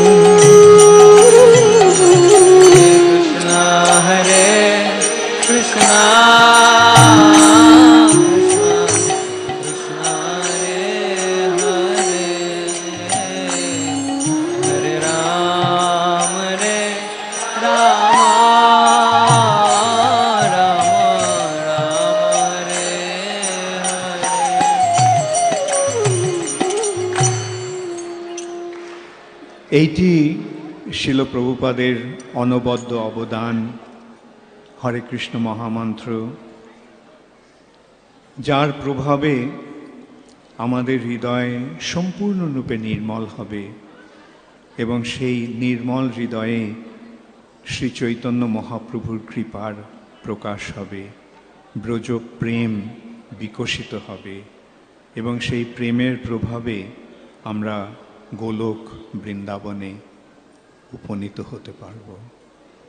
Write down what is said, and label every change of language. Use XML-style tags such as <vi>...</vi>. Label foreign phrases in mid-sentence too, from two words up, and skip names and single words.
<bn>Krishna Hare Krishna Krishna Krishna Hare Hare, Hare Ram Rama, Rama Rama Hare Hare. এইটি শিল প্রভুপাদের অনবদ্য অবদান, হরে কৃষ্ণ মহামন্ত্র, যার প্রভাবে আমাদের হৃদয় সম্পূর্ণরূপে নির্মল হবে এবং সেই নির্মল হৃদয়ে শ্রী চৈতন্য মহাপ্রভুর কৃপার প্রকাশ হবে, ব্রজ প্রেম বিকশিত হবে এবং সেই প্রেমের প্রভাবে আমরা গোলক বৃন্দাবনে উপনীত হতে পারব।</bn>